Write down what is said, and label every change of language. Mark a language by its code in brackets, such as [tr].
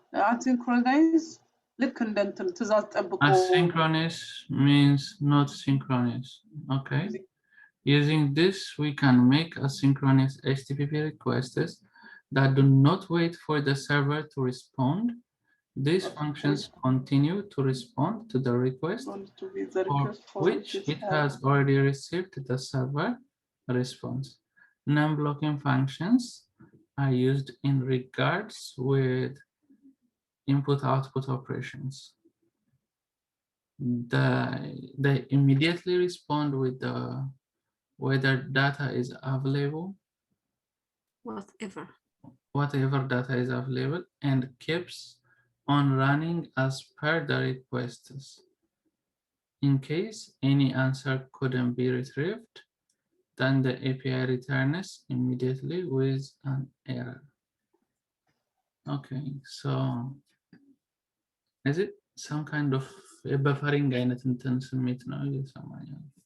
[am] asynchronous ልክ እንደንትን ትእዛዝ ጠብቆ [en] asynchronous means not synchronous. Okay. Using this, we can make asynchronous HTTP requests that do not wait for the server to respond. These functions continue to respond to the request for which it has already received the server response. Non-blocking functions are used in regards with input-output operations. They immediately respond with whether data is available, whatever data is available, and keeps on running as per the requests. In case any answer couldn't be retrieved, then the API returns immediately with an error. Okay, so is it some kind of buffering [am] አይነት እንትን ስሜት ነው እየሰማኝ ነው